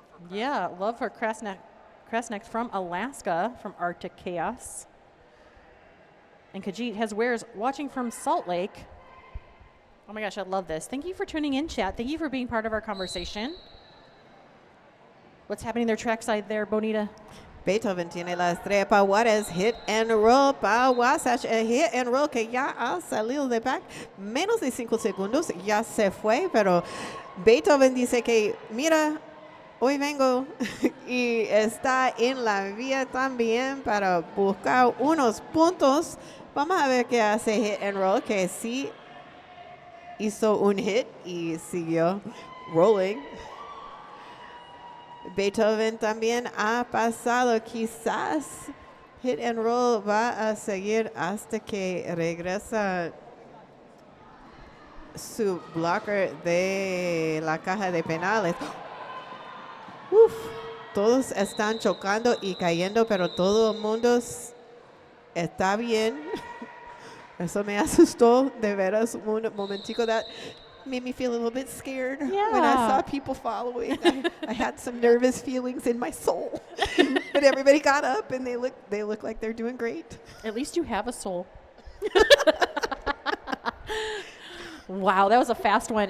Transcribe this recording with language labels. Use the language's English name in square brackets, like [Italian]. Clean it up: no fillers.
[English] Yeah, love for Krasnek from Alaska, from Arctic Chaos. And Kajit has wares watching from Salt Lake. Oh my gosh, I love this. Thank you for tuning in, chat. Thank you for being part of our conversation. What's happening there trackside there, Bonita? [Spanish] Beethoven tiene la estrella para Juarez, hit and roll para Wasatch, a hit and roll que ya ha salido de back, menos de 5 segundos, ya se fue, pero Beethoven dice que, mira, hoy vengo y está en la vía también para buscar unos puntos. Vamos a ver qué hace hit and roll, que sí hizo un hit y siguió rolling. Beethoven también ha pasado. Quizás hit and roll va a seguir hasta que regresa su blocker de la caja de penales. Uf, todos están chocando y cayendo, pero todo el mundo está bien. Eso me asustó de veras un momentico. [English] That made me feel a little bit scared when I saw people following. I had some nervous feelings in my soul. But everybody got up and they look like they're doing great. At least you have a soul. Wow, that was a fast one.